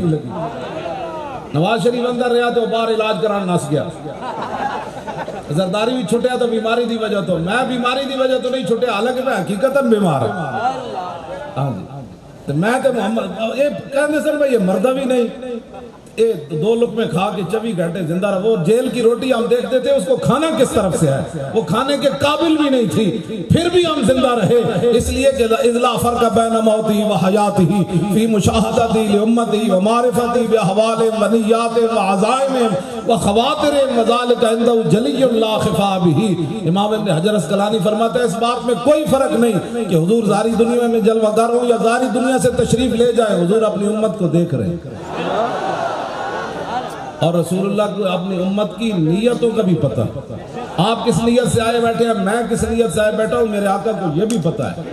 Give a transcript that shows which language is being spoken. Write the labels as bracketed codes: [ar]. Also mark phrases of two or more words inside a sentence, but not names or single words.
[pa] نواز شریف اندر رہا تو باہر علاج کرانا نس گیا, زرداری بھی چھٹیا تو بیماری دی وجہ تو, میں بیماری دی وجہ تو نہیں چھٹیا [ur] حالانکہ میں حقیقتاً بیمار ہوں. میں تو محمد یہ کہنے سن بھائی یہ مردہ بھی نہیں, دو لقمے کھا کے 24 گھنٹے زندہ رہا. وہ جیل کی روٹی ہم دیکھتے تھے اس کو کھانا کس طرف سے ہے, وہ کھانے کے قابل بھی نہیں تھی, پھر بھی ہم زندہ رہے. [ar] اس لیے کہ اذلا فرق بین موتی و حیاتی فی مشاہدتی لامتی و معرفتی باحوال و نیات و عزائم و خواتر و ذلک عنده جلی لا خفا به. [ur] امام ابن حجر اسقلانی فرماتا ہے اس بات میں کوئی فرق نہیں کہ حضور ظاہری دنیا میں جلوہ گر ہوں یا ظاہری دنیا سے تشریف لے جائے, حضور اپنی امت کو دیکھ رہے ہیں. اور رسول اللہ کو اپنی امت کی نیتوں کا بھی پتہ. آپ کس نیت سے آئے بیٹھے ہیں, میں کس نیت سے آئے بیٹھا ہوں, میرے آقا کو یہ بھی پتہ ہے.